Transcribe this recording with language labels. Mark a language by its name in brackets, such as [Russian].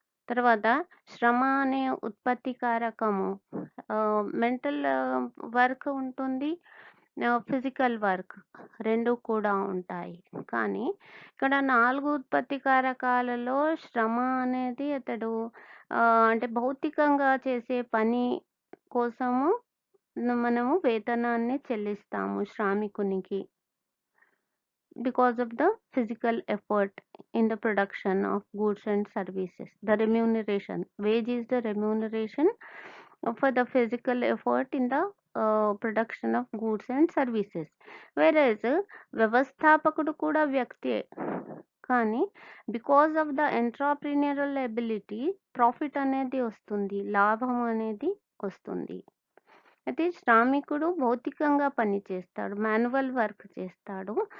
[Telugu] తర్వాత శ్రమ అనే ఉత్పత్తి కారకము మెంటల్ వర్క్ ఉంటుంది, ఫిజికల్ వర్క్ 2 కూడా ఉంటాయి. కానీ ఇక్కడ 4 ఉత్పత్తి కారకాలలో శ్రమ అనేది అతడు అంటే భౌతికంగా చేసే పని కోసము మనము వేతనాన్ని చెల్లిస్తాము శ్రామికునికి. [English] Because of the physical effort in the production of goods and services. The remuneration, wage is the remuneration for the physical effort in the production of goods and services. [Telugu] Whereas వ్యవస్థాపకుడు కూడా వ్యక్తే, కానీ because of the ఎంట్రప్రెన్యూరల్ ability profit అనేది వస్తుంది, లాభం అనేది వస్తుంది. అయితే శ్రామికుడు భౌతికంగా పని చేస్తాడు, మాన్యువల్ వర్క్ చేస్తాడు.